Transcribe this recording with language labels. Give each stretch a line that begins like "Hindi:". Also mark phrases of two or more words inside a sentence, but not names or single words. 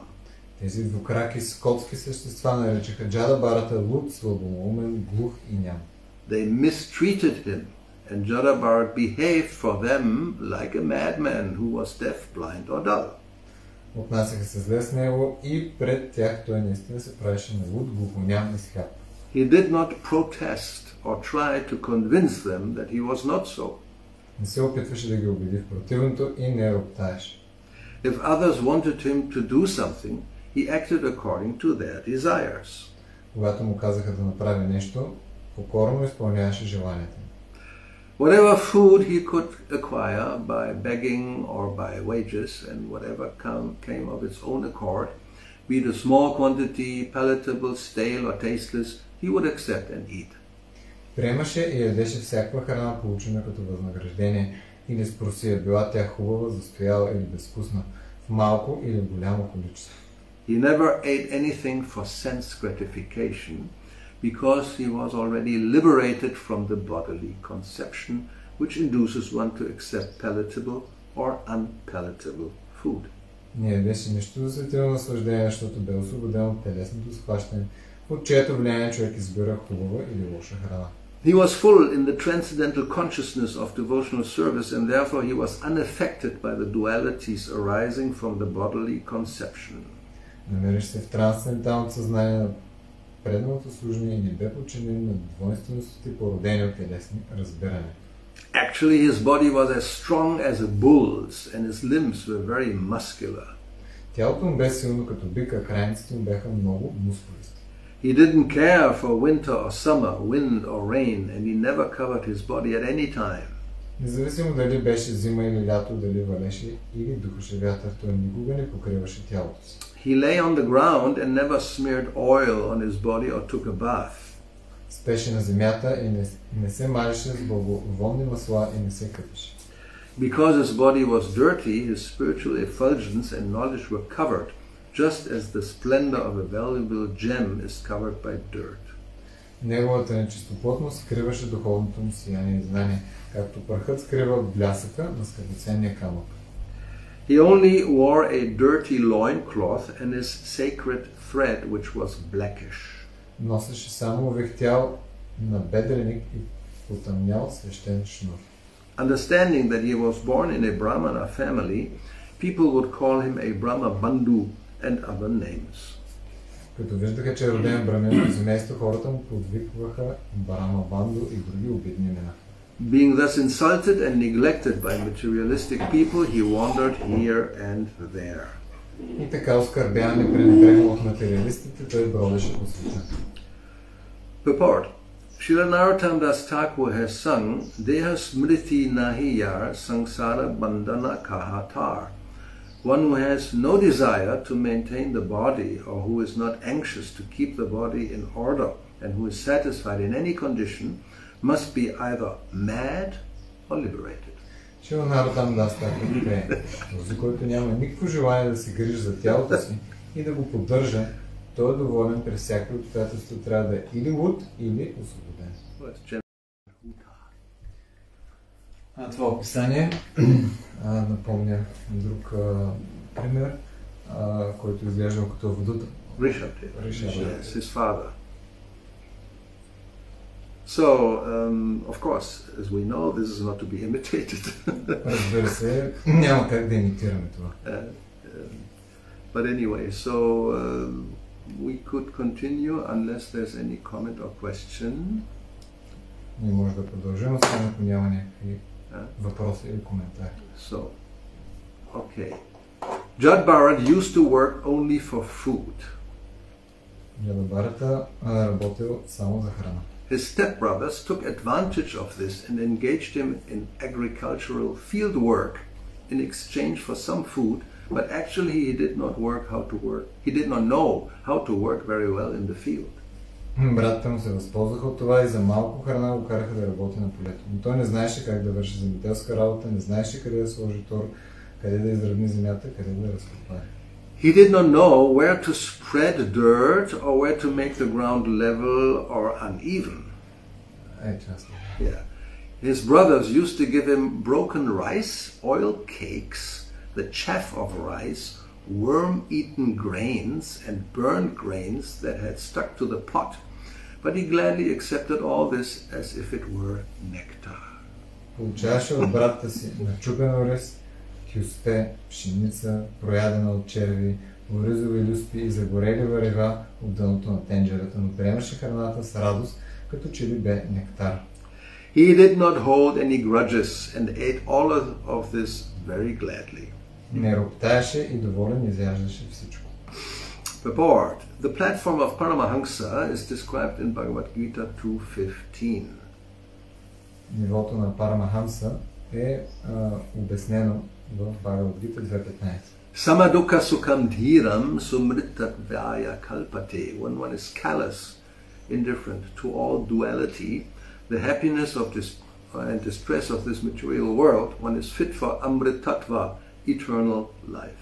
Bulgarian: Тези двукраки скотски същества наричаха Джада Бharata луд, слабоумен, глух и ням.
English: They mistreated him, and Jada Bharat behaved for them like a madman who was deaf, blind or dull.
Bulgarian: Отнасяха се зле с него и пред тях той наистина се правеше на луд, глухоням и сляп.
English: He did not protest or try to convince them that he was not so.
Bulgarian: Не се опитваше да ги убеди в противното и не роптаеше.
English: If others wanted him to do something, he acted according to their desires.
Bulgarian: Когато му казаха да направи нещо, покорно изпълняваше желанията.
English: Whatever food he could acquire by begging or by wages, and whatever came of its own accord, be it a small quantity, palatable, stale or tasteless, he would accept and eat.
Bulgarian: Приемаше и ядеше всякаква храна, получена като възнаграждение, или спросия, била тя хубава, застояла или безвкусна, в малко или в голямо количество.
English: He never ate anything for sense gratification, because he was already liberated from the bodily conception, which induces one to accept palatable or unpalatable food.
Bulgarian: Не ядеше нищо за светилно наслаждение, защото бе освободен от телесното схващане, от чието влияние човек избира хубава или лоша храна.
English: He was full in the transcendental consciousness of devotional service, and therefore he was unaffected by the dualities arising from the bodily conception.
Bulgarian: Намираше се в трансценденталното съзнание на преданото служение и не бе подчинен на двойственостите, породени от телесни разбирания.
English: Actually, his body was as strong as a bull's, and his limbs were very muscular.
Bulgarian: Тялото му бе силно като бик, а крайниците му бяха много мускулисти.
English: He didn't care for winter or summer, wind or rain, and he never covered his body at any time.
Bulgarian: Независимо дали беше зима или лято, дали валеше или духаше вятър, той никога не покриваше тялото си.
English: He lay on the ground and never smeared oil on his body or took a bath.
Bulgarian: Спеше на земята и не се мажеше с благовонни масла и не се къпеше.
English: Because his body was dirty, his spiritual effulgence and knowledge were covered, just as the splendor of a valuable gem is covered by dirt.
Bulgarian: Неговата нечистоплътност скриваше духовното му сияние и знание, както прахът скрива блясъка на скъпоценния камък.
English: He only wore a dirty loincloth and his sacred thread, which was blackish.
Bulgarian: Носеше само овехтял набедреник и потъмнял свещен шнур.
English: Understanding that he was born in a Brahmana family, people would call him a Brahma Bandhu and other names.
Bulgarian: Като виждаха, че е роден брамин, семейство, хората му подвикваха Брама Банду и други обидни имена.
English: Being thus insulted and neglected by materialistic people, he wandered here and there.
Bulgarian: И така оскърбяван и пренебрегнал от материалистите, той бродеше по света.
English: Purport. Srila Narottam Das Thakur has sung
Bangla: দেহ স্মৃতি নাহি যার সংসার বন্ধন কাহাতার.
English: One who has no desire to maintain the body, or who is not anxious to keep the body in order, and who is satisfied in any condition, must be either mad or liberated.
Bulgarian: Шрила Наротам Дас Такур пее: този, който няма никакво желание да се грижи за тялото си и да го поддържа, той е доволен през всякакви обстоятелства, трябва да е или луд, или освободен. Това описание напомня друг пример, който изглежда като водата.
English: Rishabdev, yes, his father. So, of course, as we know, this is not to be imitated.
Bulgarian: Разбира се, няма как да имитираме това.
English: But anyway, so we could continue unless there's any comment or question.
Bulgarian: Ние може да продължим, освен ако няма някакви въпроси или коментари.
English: So, okay. Jada Bharat used to work only for food.
Bulgarian: Jada Bharata работил само за храна.
English: His stepbrothers took advantage of this and engaged him in agricultural field work in exchange for some food, but actually he did not He did not know how to work very well in the field.
Bulgarian: Братята му се възползваха от това и за малко храна го караха да работи на полето. Но той не знаеше как да върши земеделска работа, не знаеше къде да сложи тор, къде да изравни земята, къде да разкопае.
English: He did not know where to spread dirt or where to make the ground level or uneven. Yeah. His brothers used to give him broken rice, oil cakes, the chaff of rice, worm-eaten grains and burned grains that had stuck to the pot, but he gladly accepted all this as if it were nectar.
Bulgarian: Получаваше от брата си начупен ориз, хюсте, пшеница, проядена от черви, оризови люспи и загорели варева от дъното на тенджерата, но приемаше храната с радост, като че ли бе нектар.
English: He did not hold any grudges and ate all of this very gladly.
Bulgarian: Не роптаеше и доволен изяждаше всичко.
English: Purport. The platform of Paramahamsa is described in Bhagavad Gita 2.15.
Bulgarian: нивото на Парамахамса е обяснено в Бхагавад-гита 2.15.
Sanskrit: समदुःख सुखं धीरं सोऽमृतत् वाय कल्पते.
English: When one is callous, indifferent to all duality, the happiness of this and distress of this material world, one is fit for amritattva, eternal life.